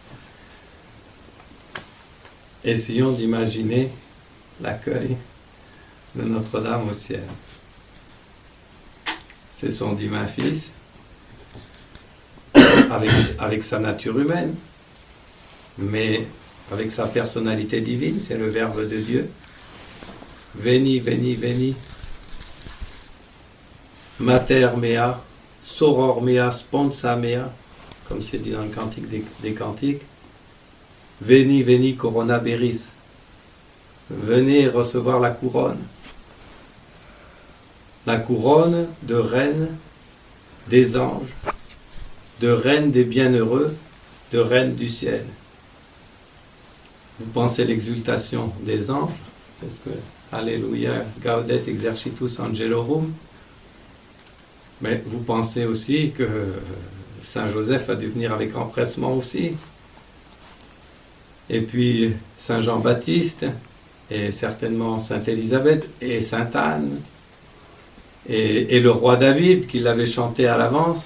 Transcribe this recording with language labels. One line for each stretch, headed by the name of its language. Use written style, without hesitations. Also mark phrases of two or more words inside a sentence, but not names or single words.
French: Essayons d'imaginer l'accueil de Notre-Dame au ciel. C'est son divin Fils, avec sa nature humaine, mais avec sa personnalité divine, c'est le Verbe de Dieu.
Latin: Veni, veni, veni, mater mea, soror mea, sponsa mea,
French: comme c'est dit dans le Cantique des Cantiques.
Latin: Veni, veni, corona beris.
French: Venez recevoir la couronne. La couronne de reine des anges, de reine des bienheureux, de reine du ciel. Vous pensez l'exultation des anges, c'est ce que Alléluia,
Latin: Gaudet exercitus angelorum.
French: Mais vous pensez aussi que Saint Joseph a dû venir avec empressement aussi. Et puis Saint Jean-Baptiste, et certainement Sainte Élisabeth, et Sainte Anne, et le roi David qui l'avait chanté à l'avance.